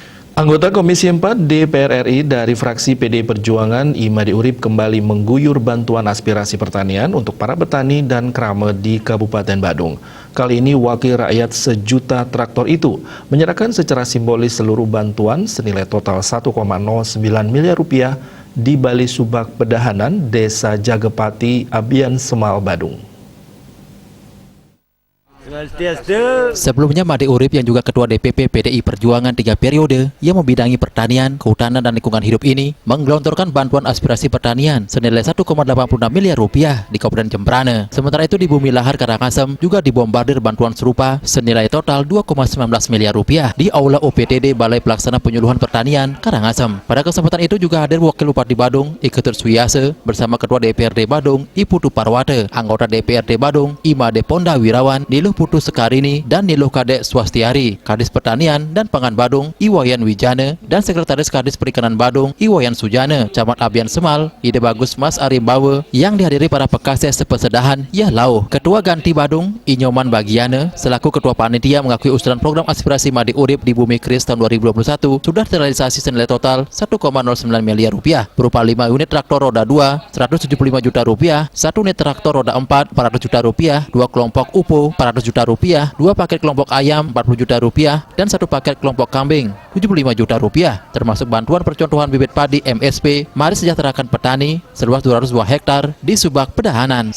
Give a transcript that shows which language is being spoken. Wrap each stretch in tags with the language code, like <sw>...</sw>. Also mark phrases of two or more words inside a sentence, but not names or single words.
<id>Anggota Komisi 4 DPR RI dari fraksi PDI Perjuangan, Imade Urip, kembali mengguyur bantuan aspirasi pertanian untuk para petani dan krame di Kabupaten Badung. Kali ini wakil rakyat sejuta traktor itu menyerahkan secara simbolis seluruh bantuan senilai total 1,09 miliar rupiah di Bali Subak Pedahanan, Desa Jagepati, Abian Semal, Badung. Sebelumnya Imade Urip yang juga Ketua DPP PDI Perjuangan 3 periode yang membidangi pertanian, kehutanan, dan lingkungan hidup ini menggelontorkan bantuan aspirasi pertanian senilai 1,86 miliar rupiah di Kabupaten Jembrana. Sementara itu di Bumi Lahar Karangasem juga dibombardir bantuan serupa senilai total 2,19 miliar rupiah di Aula OPTD Balai Pelaksana Penyuluhan Pertanian Karangasem. Pada kesempatan itu juga hadir Wakil Bupati Badung Iketut Suyase bersama Ketua DPRD Badung Iputu Parwate, anggota DPRD Badung Imade Ponda Wirawan, Niluh Putu Sekarini, dan Niluh Kadek Swastiari, Kadis Pertanian dan Pangan Badung Iwayan Wijana, dan Sekretaris Kadis Perikanan Badung Iwayan Sujana, Camat Abian Semal Ide Bagus Mas Arimbawe, yang dihadiri para pekasih sepesedahan Yahlau. Ketua Ganti Badung Inyoman Bagiana selaku Ketua Panitia mengakui usulan program aspirasi Imade Urip di Bumi Kris tahun 2021 sudah terrealisasi senilai total 1,09 miliar rupiah berupa 5 unit traktor roda 2 175 juta rupiah, 1 unit traktor roda 4 400 juta rupiah, 2 kelompok UPO 400 juta rupiah, 2 paket kelompok ayam 40 juta rupiah, dan 1 paket kelompok kambing 75 juta rupiah, termasuk bantuan percontohan bibit padi MSP Mari Sejahterakan Petani seluas 202 hektar di Subak Pedahanan.</id>